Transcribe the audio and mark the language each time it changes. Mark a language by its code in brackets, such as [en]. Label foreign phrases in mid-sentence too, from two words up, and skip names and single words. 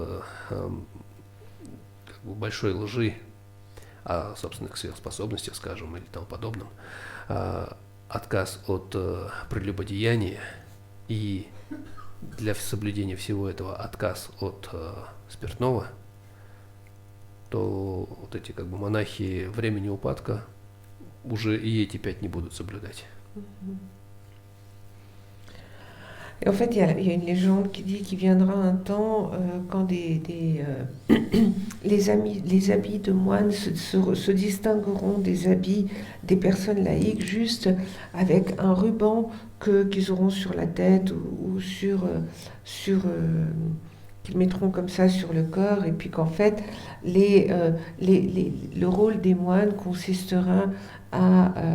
[ru] как бы большой лжи о собственных сверхспособностях, скажем, или тому подобном, отказ от прелюбодеяния и для соблюдения всего этого отказ от спиртного, то вот эти как бы монахи времени упадка уже и эти 5 не будут соблюдать. [fr] Et en fait, il y a une légende qui dit qu'il viendra un temps quand les habits de moines se distingueront des habits des personnes laïques juste avec un ruban qu'ils auront sur la tête ou qu'ils mettront comme ça sur le corps, et puis qu'en fait, le rôle des moines consistera à...